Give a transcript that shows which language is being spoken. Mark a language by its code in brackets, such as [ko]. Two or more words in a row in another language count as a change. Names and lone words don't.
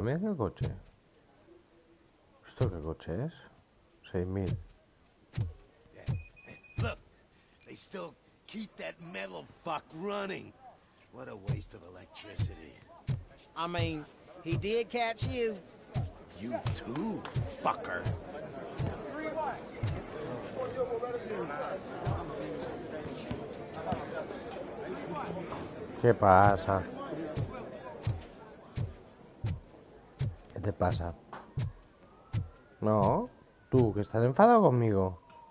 [es] Mira qué coche. ¿Esto qué coche es? 6.000. [en] Look, they still keep that metal fuck running. What a waste of electricity. I mean, he did catch you. You too, fucker. [es] ¿Qué pasa? ¿Qué te pasa? No, tú, que estás enfadado conmigo.